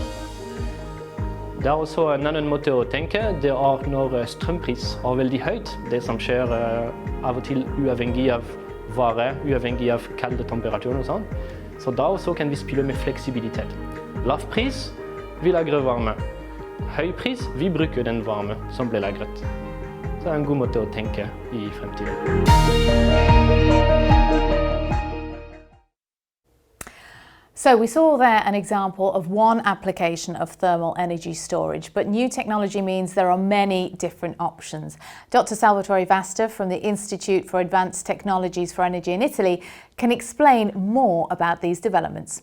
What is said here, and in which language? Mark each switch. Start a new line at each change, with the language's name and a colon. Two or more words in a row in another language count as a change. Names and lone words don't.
Norwegian: Det også en annen måte å tenke, det når strømpris veldig høyt, det som skjer av og til uavhengig av vare, uavhengig av kalde temperaturer og sånn. Så da også kan vi spille med fleksibilitet. Lav pris, vi lagrer varme. Høy pris, vi bruker den varme som ble lagret. Så det en god måte å tenke I fremtiden.
English: So we saw there an example of one application of thermal energy storage, but new technology means there are many different options. Dr. Salvatore Vasta from the Institute for Advanced Technologies for Energy in Italy can explain more about these developments.